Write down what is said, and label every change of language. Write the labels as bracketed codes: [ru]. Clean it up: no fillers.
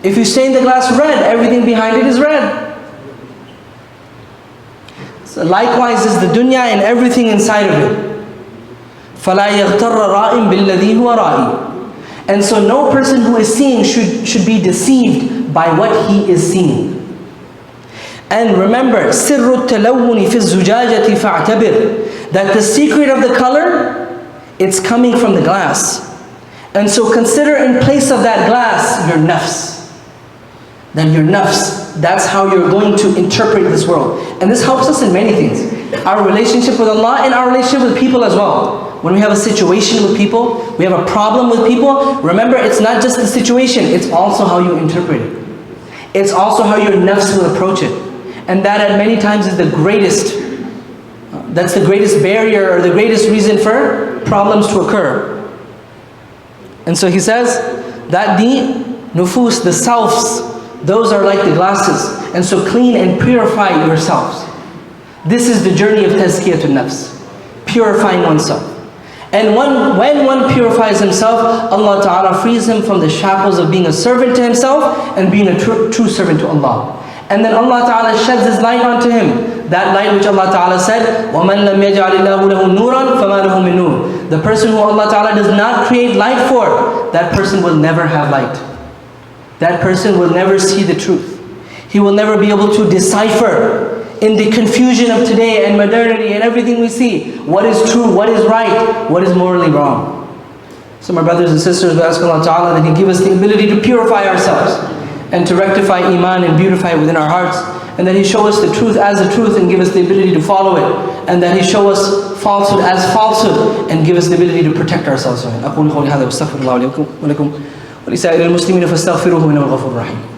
[en] If you stain the glass red, everything behind it is red. So likewise is the dunya and everything inside of it. [ar] فَلَا يَغْتَرَّ رَائِمْ بِالَّذِي هُوَ رَائِمْ. [en] And so no person who is seeing should be deceived by what he is seeing. And remember, [ar] سِرُّ التَّلَوُّنِ فِي الزُّجَاجَةِ فَاعْتَبِرْ. [en] That the secret of the color, it's coming from the glass. And so consider in place of that glass, your nafs. Then your nafs, that's how you're going to interpret this world. And this helps us in many things. Our relationship with Allah and our relationship with people as well. When we have a situation with people, we have a problem with people, remember it's not just the situation, it's also how you interpret it. It's also how your nafs will approach it. And that at many times is the greatest, that's the greatest barrier or the greatest reason for problems to occur. And so he says that the nufus, the selves, those are like the glasses. And so clean and purify yourselves. This is the journey of tazkiyatun nafs, purifying oneself. And when one purifies himself, Allah Ta'ala frees him from the shackles of being a servant to himself and being a true servant to Allah. And then Allah Ta'ala sheds His light onto him. That light which Allah Ta'ala said, [ar] وَمَنْ لَمْ يَجْعَلِ اللَّهُ لَهُ نُورًا فَمَا لَهُ مِن نُورٍ. [en] The person who Allah Ta'ala does not create light for, that person will never have light. That person will never see the truth. He will never be able to decipher in the confusion of today and modernity and everything we see, what is true, what is right, what is morally wrong. So my brothers and sisters, we ask Allah Ta'ala that He give us the ability to purify ourselves and to rectify iman and beautify it within our hearts, and that He show us the truth as the truth and give us the ability to follow it, and that He show us falsehood as falsehood and give us the ability to protect ourselves from it. [ar] أقول قولي هذا واستغفر الله لي ولكم ولسائر المسلمين فاستغفروه إنه الغفور الرحيم.